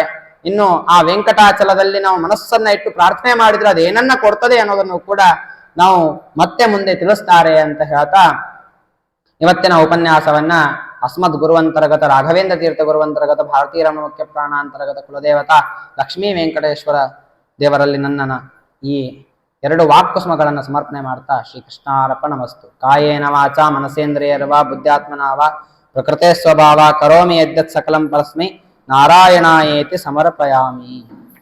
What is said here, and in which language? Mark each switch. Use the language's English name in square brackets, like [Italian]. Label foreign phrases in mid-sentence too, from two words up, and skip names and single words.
[Kannada] ಇನ್ನು ಆ ವೆಂಕಟಾಚಲದಲ್ಲಿ ನಾವು ಮನಸ್ಸನ್ನ ಇಟ್ಟು ಪ್ರಾರ್ಥನೆ ಮಾಡಿದ್ರೆ ಅದು ಏನನ್ನ ಕೊಡ್ತದೆ ಅನ್ನೋದನ್ನು ಕೂಡ ನಾವು ಮತ್ತೆ ಮುಂದೆ ತಿಳಿಸ್ತಾರೆ ಅಂತ ಹೇಳ್ತಾ ಇವತ್ತಿನ ಉಪನ್ಯಾಸವನ್ನ ಅಸ್ಮದ್ ಗುರುವಂತರ್ಗತ ರಾಘವೇಂದ್ರ ತೀರ್ಥ ಗುರುವಂತರ್ಗತ ಭಾರತೀಯ ರಮಣ ಮುಖ್ಯ ಪ್ರಾಣಾಂತರ್ಗತ ಕುಲದೇವತಾ ಲಕ್ಷ್ಮೀ ವೆಂಕಟೇಶ್ವರ ದೇವರಲ್ಲಿ ನನ್ನ ಈ 2 ವಾಕ್ಕುಸ್ಮಗಳನ್ನು ಸಮರ್ಪಣೆ ಮಾಡ್ತಾ ಶ್ರೀಕೃಷ್ಣಾರ್ಪಣಮಸ್ತು. [Sanskrit] ಕಾಯೇನ ವಾಚಾ ಮನಸೇಂದ್ರಿಯರ್ವಾ ಬುದ್ಧಾತ್ಮನಾವ ಪ್ರಕೃತೆ ಸ್ವಭಾವ ಕರೋಮಿ ಯದ್ಯತ್ ಸಕಲಂ ಪರಸ್ಮೈ ನಾರಾಯಣಾಯೇತಿ ಸಮರ್ಪಯಾಮಿ.